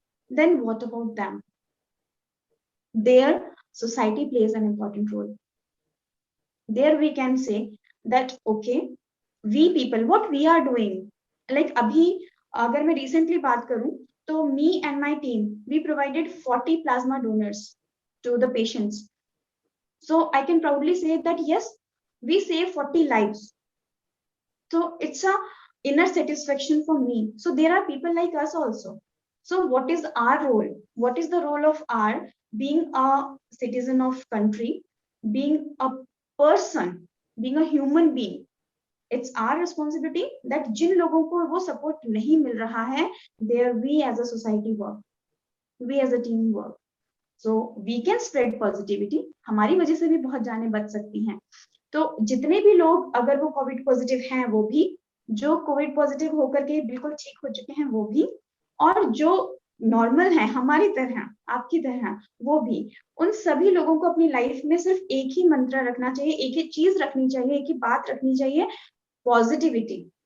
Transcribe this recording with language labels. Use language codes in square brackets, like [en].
[en] Then what about them? Their society plays an important role. There we can say that okay, we people, what we are doing, like [hi] अभी अगर मैं recently बात करूं तो [en] me and my team, we provided 40 plasma donors to the patients. So I can proudly say that yes, we saved 40 lives. So it's a inner satisfaction for me. So there are people like us also. So what is our role? What is the role of our being a citizen of country, being a person, being a human being? It's our responsibility that [hi] जिन लोगों को वो support नहीं मिल रहा है, [en] there we as a society work, we as a team work, so we can spread positivity. [hi] हमारी वजह से भी बहुत जानें बच सकती हैं। तो जितने भी लोग अगर वो कोविड पॉजिटिव हैं वो भी, जो कोविड पॉजिटिव होकर के बिल्कुल ठीक हो चुके हैं वो भी, और जो नॉर्मल है हमारी तरह, आपकी तरह, वो भी, उन सभी लोगों को अपनी लाइफ में सिर्फ एक ही मंत्र रखना चाहिए, एक ही चीज रखनी चाहिए, एक ही बात रखनी चाहिए, पॉजिटिविटी।